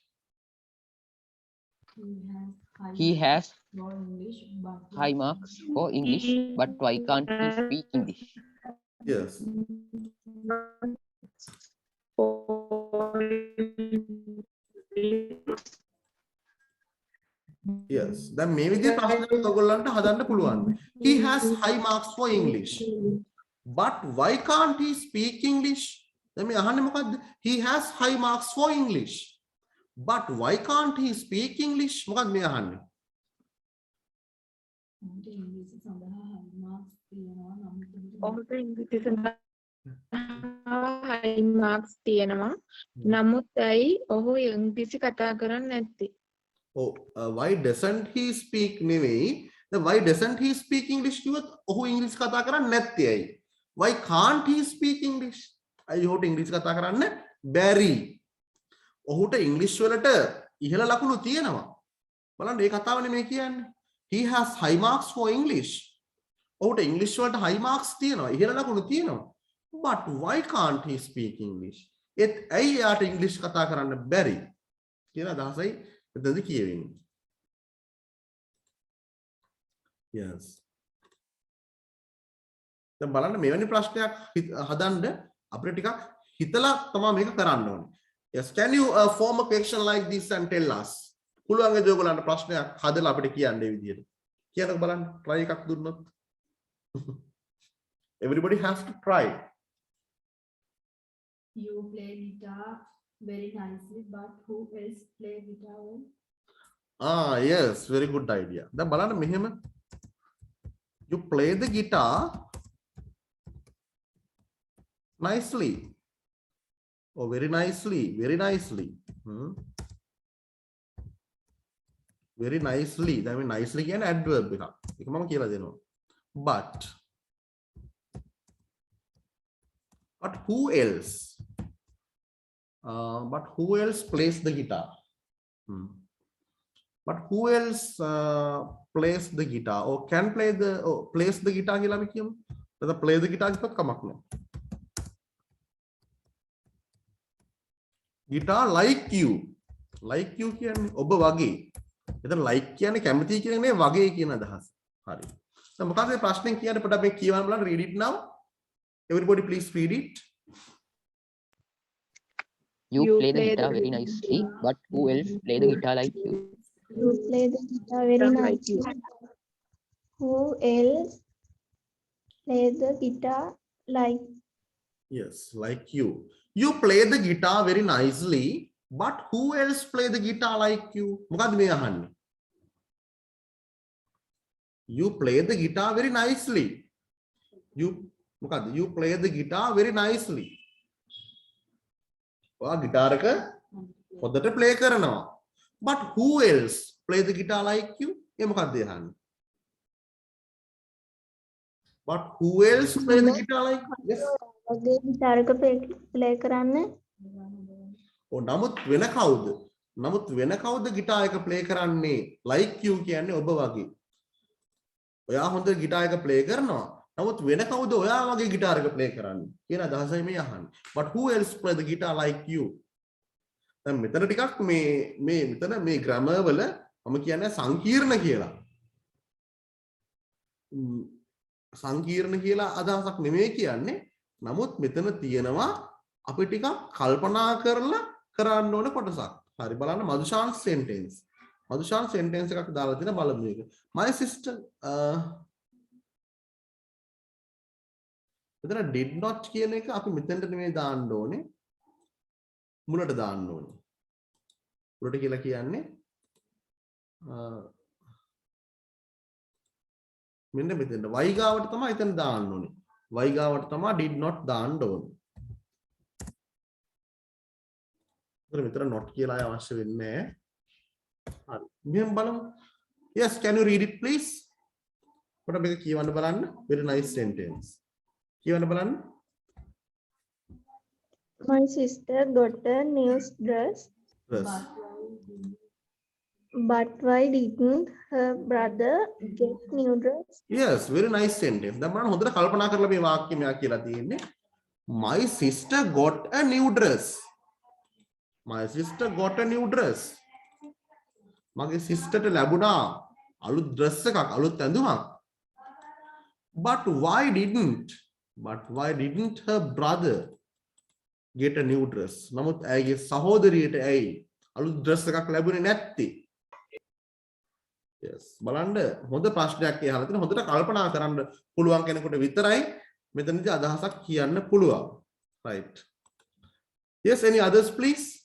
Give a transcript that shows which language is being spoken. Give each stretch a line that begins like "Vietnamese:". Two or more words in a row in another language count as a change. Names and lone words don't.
English: He has high marks for English, but why can't he speak English? Yes. Yes.
Sinhala: දැන් මේ විදිහේ ප්‍රශ්නයක් ඔයගොල්ලන්ට හදන්න පුළුවන්.
English: He has high marks for English. But why can't he speak English?
Sinhala: දැන් මේ අහන්නේ මොකද්ද?
English: He has high marks for English. But why can't he speak English?
Sinhala: මොකක්ද මේ අහන්නේ? ඔහුට ඉංග්‍රීසි සඳහා
English: high marks
Sinhala: තියෙනවා. නමුත් ඇයි ඔහු ඉංග්‍රීසි කතා කරන්නේ නැත්තේ?
English: Oh, why doesn't he speak නෙවෙයි. The why doesn't he speak English
Sinhala: කිව්වොත් ඔහු ඉංග්‍රීසි කතා කරන්නේ නැත්තේ ඇයි?
English: Why can't he speak English?
Sinhala: ඇයි ඔහුට ඉංග්‍රීසි කතා කරන්න බැරි? ඔහුට ඉංග්‍රීසි වලට ඉහළ ලකුණු තියෙනවා. බලන්න මේ කතාවනේ මේ කියන්නේ.
English: He has high marks for English.
Sinhala: ඔහුට ඉංග්‍රීසි වලට
English: high marks
Sinhala: තියෙනවා. ඉහළ ලකුණු තියෙනවා.
English: But why can't he speak English?
Sinhala: ඒත් ඇයි යාට ඉංග්‍රීසි කතා කරන්න බැරි? කියන අදහසයි මෙතනදී කියවෙන්නේ.
English: Yes.
Sinhala: දැන් බලන්න මෙවැනි ප්‍රශ්නයක් හදන්න අපිට ටිකක් හිතලා තමයි මේක කරන්න ඕනේ.
English: Yes, can you form a question like this and tell us?
Sinhala: පුළුවන් වේද ඔයගොල්ලන්ට ප්‍රශ්නයක් හදලා අපිට කියන්න මේ විදිහට. කියන්නකෝ බලන්න try එකක් දුන්නොත්.
English: Everybody has to try. You play guitar very nicely, but who else play guitar well? Ah, yes, very good idea. දැන් බලන්න මෙහෙම. You play the guitar nicely. Oh, very nicely, very nicely. Very nicely. That means nicely
Sinhala: කියන්නේ adverb එකක්. ඒක මම කියලා දෙනවා.
English: But who else? But who else plays the guitar? But who else plays the guitar or can play the plays the guitar
Sinhala: කියලා අපි කියමු. එතන
English: play the guitar
Sinhala: කිව්වත් කමක් නැහැ.
English: Guitar like you. Like you
Sinhala: කියන්නේ ඔබ වගේ. එතන like කියන්නේ කැමති කියන නේ වගේ කියන අදහස. හරි. දැන් මොකක්ද මේ ප්‍රශ්නේ කියන්නේ පොඩ්ඩක් මේ කියවන්න බලන්න.
English: Read it now. Everybody please read it. You play the guitar very nicely, but who else play the guitar like you? You play the guitar very nicely. Who else play the guitar like? Yes, like you. You play the guitar very nicely, but who else play the guitar like you?
Sinhala: මොකද්ද මේ අහන්නේ?
English: You play the guitar very nicely.
Sinhala: මොකද්ද?
English: You play the guitar very nicely.
Sinhala: ඔයා ගිටාර එක හොඳට play කරනවා.
English: But who else play the guitar like you?
Sinhala: ඒ මොකක්ද අහන්නේ?
English: But who else play the guitar like you? Yes.
Sinhala: වගේ ගිටාර එක play කරන්නේ? නමුත් වෙන කවුද? නමුත් වෙන කවුද ගිටාර එක play කරන්නේ?
English: Like you
Sinhala: කියන්නේ ඔබ වගේ. ඔයා හොඳ ගිටාර එක play කරනවා. නමුත් වෙන කවුද ඔයා වගේ ගිටාර එක play කරන්නේ? කියන අදහසයි මේ අහන්නේ.
English: But who else play the guitar like you?
Sinhala: දැන් මෙතන ටිකක් මෙතන මේ grammar වල මම කියන්නේ සංකීර්ණ කියලා. සංකීර්ණ කියලා අදහසක් නෙමෙයි කියන්නේ. නමුත් මෙතන තියෙනවා අපි ටිකක් කල්පනා කරලා කරන්න ඕන කොටසක්. හරි බලන්න මදුෂාන් sentence. මදුෂාන් sentence එකක් දාලා තියෙන බලමු මේක.
English: My sister
Sinhala: මෙතන
English: did not
Sinhala: කියන එක අපි මෙතනට නෙමෙයි දාන්න ඕනේ. මුලට දාන්න ඕනේ. මුලට කියලා කියන්නේ මෙන්න මෙතෙන්ට y ගාවට තමයි එතන දාන්න ඕනේ. y ගාවට තමයි
English: did not
Sinhala: දාන්න ඕනේ. මෙතන not කියලා අවශ්‍ය වෙන්නේ නැහැ. හරි. මෙහෙම බලමු.
English: Yes, can you read it please?
Sinhala: පොඩ මේක කියවන්න බලන්න.
English: Very nice sentence.
Sinhala: කියවන්න බලන්න.
English: My sister got a new dress. Yes. But why didn't her brother get new dress? Yes, very nice sentence.
Sinhala: දැන් බලන්න හොඳට කල්පනා කරලා මේ වාක්‍ය මෙයා කියලා තියෙන්නේ.
English: My sister got a new dress. My sister got a new dress.
Sinhala: මගේ සිස්ටර්ට ලැබුණා අලුත් dress එකක්, අලුත් ඇඳුමක්.
English: But why didn't her brother get a new dress?
Sinhala: නමුත් ඇයගේ සහෝදරියට ඇයි අලුත් dress එකක් ලැබුණේ නැත්තේ?
English: Yes.
Sinhala: බලන්න හොඳ ප්‍රශ්නයක් අහලා තියෙන හොඳට කල්පනා කරන්න පුළුවන් කෙනෙකුට විතරයි මෙතනදී අදහසක් කියන්න පුළුවන්.
English: Right. Yes, any others please?